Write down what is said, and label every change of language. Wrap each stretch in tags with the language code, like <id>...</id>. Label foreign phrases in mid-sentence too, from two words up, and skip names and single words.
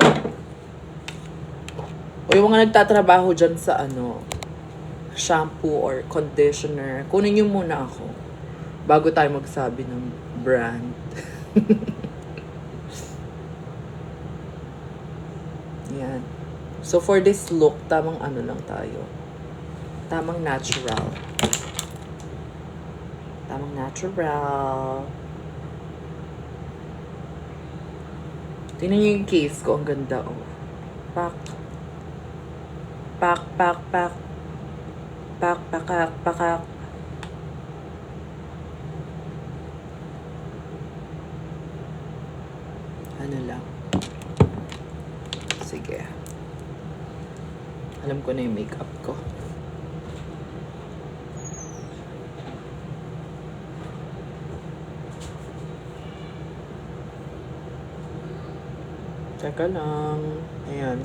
<tl>O yung mga nagtatrabaho dyan sa ano,</tl> <en>shampoo or conditioner,</en> <tl>kunin nyo muna ako bago tayo magsabi ng brand. Yan.</tl> <en>So, for this look,</en> <tl>tamang ano lang tayo. Tamang natural. Tamang natural. Tingnan nyo yung case ko. Ang ganda, oh. Pak. Pak, pak, pak. Pak, pakak, pakak. Ano lang. Sige. Alam ko na yung makeup ko. Teka lang. Ayan.</tl>